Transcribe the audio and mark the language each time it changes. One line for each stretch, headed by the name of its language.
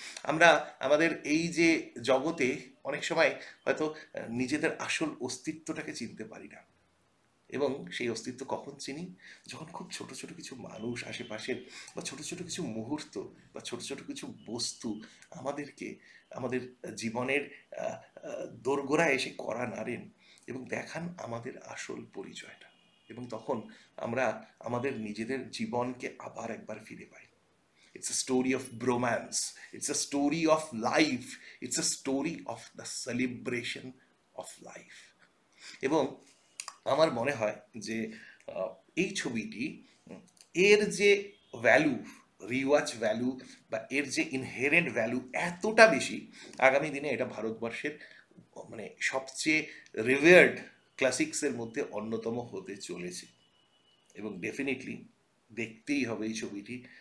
Bangla: আমরা আমাদের এই যে জগতে অনেক সময় হয়তো নিজেদের আসল অস্তিত্বটাকে চিনতে পারি না, এবং সেই অস্তিত্ব কখন চিনি, যখন খুব ছোট ছোট কিছু মানুষ আশেপাশের, বা ছোট ছোট কিছু মুহূর্ত, বা ছোট ছোট কিছু বস্তু আমাদেরকে আমাদের জীবনের দোরগোড়ায় এসে কড়া নাড়েন এবং দেখান আমাদের আসল পরিচয়টা, এবং তখন আমরা আমাদের নিজেদের জীবনকে আবার একবার ফিরে পাই।
English: It's a story of bromance. It's a story of life. It's a story of the celebration of life.
Bangla: এবং আমার মনে হয় যে এই ছবিটি এর যে ভ্যালু, রিওয়াচ ভ্যালু, বা এর যে ইনহেরেন্ট ভ্যালু এতটা বেশি, আগামী দিনে এটা ভারতবর্ষের মানে সবচেয়ে রিভার্ড ক্লাসিক্সের মধ্যে অন্যতম হতে চলেছে, এবং ডেফিনেটলি দেখতেই হবে এই ছবিটি।